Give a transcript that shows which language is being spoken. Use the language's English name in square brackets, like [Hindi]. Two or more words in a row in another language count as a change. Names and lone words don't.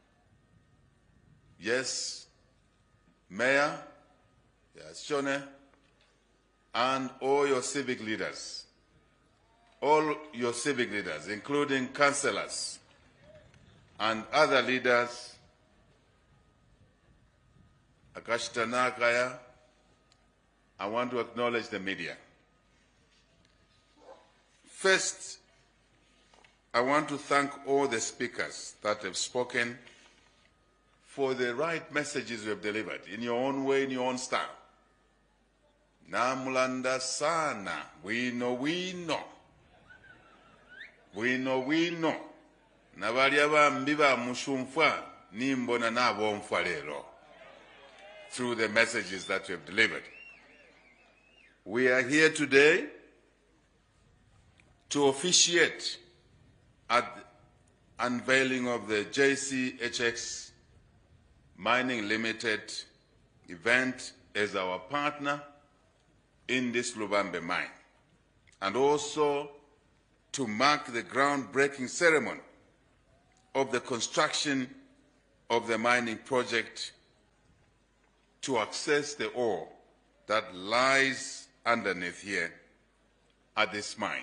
[English] Yes, Mayor, yes, Shone, and all your civic leaders, including councillors and other leaders, Akashtanakaya, I want to acknowledge the media. First, I want to thank all the speakers that have spoken for the right messages you have delivered in your own way, in your own style. [Bemba] Namulanda sana, [English] we know. [Bemba] Nabali abambi ba mushumfwa nimbona nabo mfwa lero. [English] Through the messages that you have delivered. We are here today to officiate at the unveiling of the JCHX Mining Limited event as our partner in this Lubambe mine, and also to mark the groundbreaking ceremony of the construction of the mining project to access the ore that lies underneath here at this mine.